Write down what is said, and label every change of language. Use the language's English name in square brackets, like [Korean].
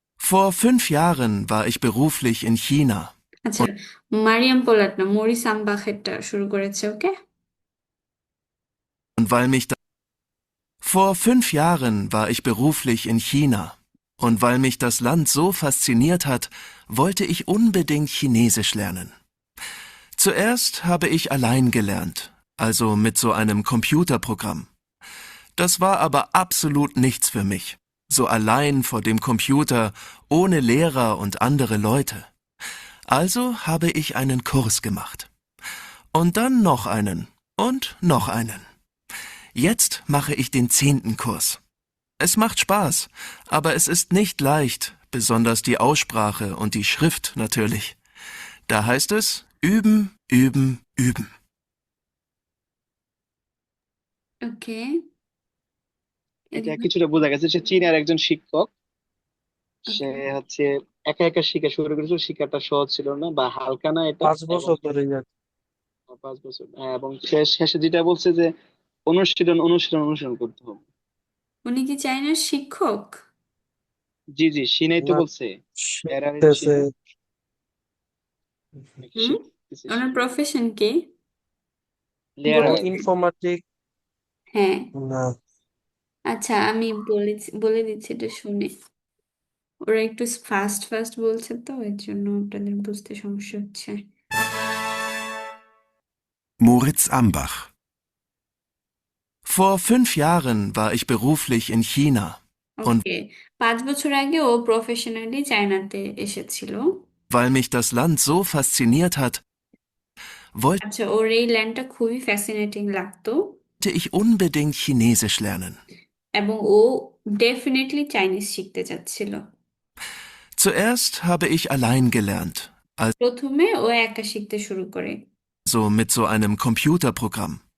[German] Vor 5 Jahren war ich beruflich in China. [Bangla] আচ্ছা, মারিয়াম পোলাট না, Morris আমবাখেরটা শুরু করেছে। ওকে, [German] Und weil mich Vor 5 Jahren war ich beruflich in China. Und weil mich das Land so fasziniert hat, wollte ich unbedingt Chinesisch lernen. Zuerst habe ich allein gelernt, also mit so einem Computerprogramm. Das war aber absolut nichts für mich, so allein vor dem Computer, ohne Lehrer und andere Leute. Also habe ich einen Kurs gemacht. Und dann noch einen und noch einen. Jetzt mache ich den 10. Kurs. Es macht Spaß, aber es ist nicht leicht, besonders die Aussprache und die Schrift natürlich. Da heißt es üben, üben, üben. [Bangla] ওকে, এটা কিছুটা বোঝা গেছে, সে চীনের একজন শিক্ষক। সে ওকে। হচ্ছে একা একা শিখা শুরু করেছিল, শিখাটা সহজ ছিল না বা হালকা না এটা। 5 বছর এবং ধরে যাক। 5 বছর, হ্যাঁ, এবং সে শেষে যেটা বলছে যে অনুশীলন অনুশীলন অনুশীলন করতে হবে। উনি কি চাইনার শিক্ষক? জি জি, সিনাই তো না, বলছে। এরারে শিখতেছে। সিনাই নাকি হুম, শিখতেছে ওনার সিনাই। প্রফেশন কি লেয়ার বলে? ও দিবে। ইনফরমেটিক। হ্যাঁ, না, আচ্ছা আমি বলে দিচ্ছি এটা শুনে। ওরা একটু ফাস্ট ফাস্ট বলছে তো এর জন্য আপনাদের বুঝতে সমস্যা হচ্ছে। [German] Moritz Ambach. Vor 5 Jahren war ich beruflich in China. Und [Bangla] ওকে, 5 বছর আগে ও প্রফেশনালি চায়নাতে এসেছিল। [German] weil mich das Land so fasziniert hat, wollte [Bangla] আচ্ছা, ওর এই ল্যান্ডটা খুবই ফ্যাসিনেটিং লাগতো [German] ich unbedingt Chinesisch lernen. [Bangla] এবং ও ডেফিনেটলি চাইনিজ শিখতে চাচ্ছিল। [German] Zuerst habe ich allein gelernt, [Bangla] প্রথমে ও একা শিখতে শুরু করে, [German] also mit so einem Computerprogramm.